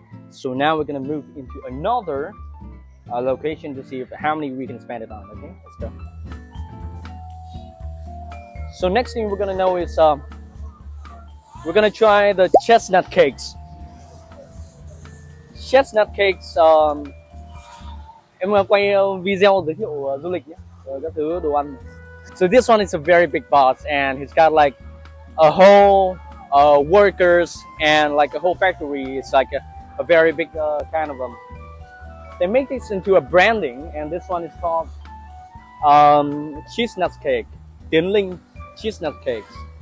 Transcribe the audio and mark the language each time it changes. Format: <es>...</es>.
<en>So now we're gonna move into another location to see how many we can spend it on. Okay, let's go. So next thing we're gonna know is we're gonna try the chestnut cakes. Chestnut cakes.</en> <vi>Em quay video giới thiệu du lịch nhé, các thứ đồ ăn.</vi> <en>So this one is a very big boss, and he's got like a whole workers and like a whole factory. It's like a very big kind of they make this into a branding, and this one is called chestnut cake, Tiến Linh chestnut cakes.</en>